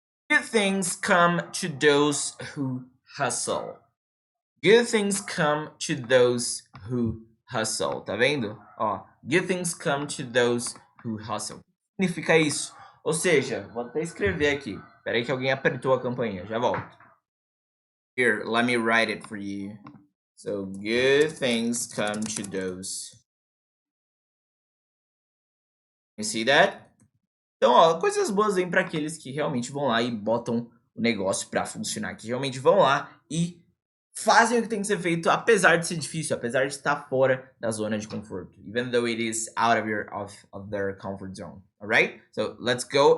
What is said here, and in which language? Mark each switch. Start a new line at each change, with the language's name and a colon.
English: Good things come to those who hustle. Good things come to those who hustle.
Portuguese: Tá vendo? Ó,
English: good things come to those who hustle.
Portuguese: O que significa isso? Ou seja, vou até escrever aqui. Espera aí que alguém apertou a campainha. Já volto.
English: Here, let me write it for you. So, good things come to those. You see that?
Portuguese: Então, ó, coisas boas vêm para aqueles que realmente vão lá e botam o negócio para funcionar, que realmente vão lá e fazem o que tem que ser feito, apesar de ser difícil, apesar de estar fora da zona de conforto,
English: even though it is out of their comfort zone. Alright? So, let's go.